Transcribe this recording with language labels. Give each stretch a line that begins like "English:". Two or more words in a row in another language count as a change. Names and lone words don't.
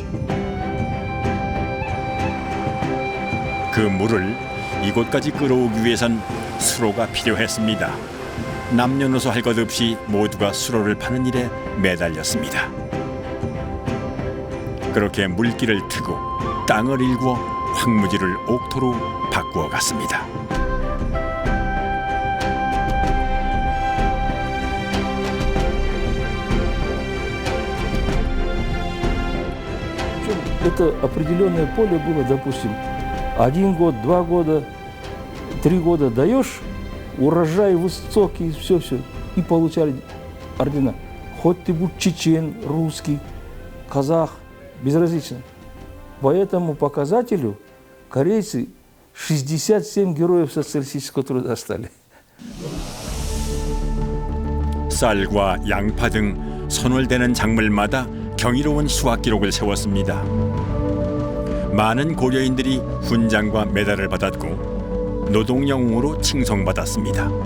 Korean: 그 물을 이곳까지 끌어오기 위해선 수로가 필요했습니다. 남녀노소 할 것 없이 모두가 수로를 파는 일에 매달렸습니다. 그렇게 물길을 트고 땅을 일구어 황무지를 옥토로 바꾸어 갔습니다.
Russian: Это определенное поле было, допустим, 1 год, 2 года, 3 года даешь, урожай высокий, все, и получали ордена. Хоть ты будь чечен, русский, казах, безразлично. По этому показателю корейцы 67 героев социалистического труда стали.
Korean: 쌀과 양파 등 손을 대는 작물마다 경이로운 수확 기록을 세웠습니다. 많은 고려인들이 훈장과 메달을 받았고 노동영웅으로 칭송받았습니다.